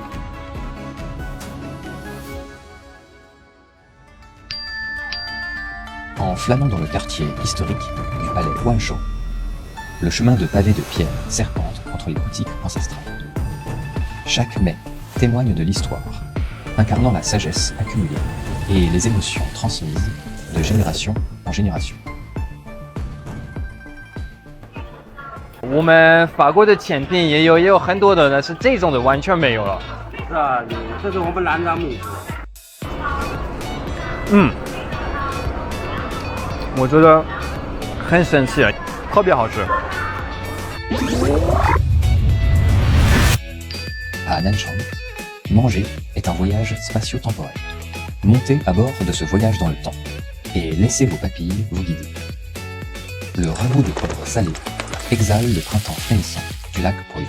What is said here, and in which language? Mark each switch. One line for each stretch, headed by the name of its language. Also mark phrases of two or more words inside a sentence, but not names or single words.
French: En flânant dans le quartier historique du palais Wanshou, le chemin de pavés de pierre serpente entre les boutiques ancestrales. Chaque mets témoigne de l'histoire, incarnant la sagesse accumulée et les émotions transmises de génération en génération.
Chinese: 我们法国的甜品也有很多的呢，是这种的完全没有了。是啊，这是我们南昌美食。我觉得很神奇，特别好吃。
French: À Nanchang, manger est un voyage spatio-temporel. Montez à bord de ce voyage dans le temps et laissez vos papilles vous guider. Le ragoût de poivre salé exhale le printemps frémissant du lac Poyo.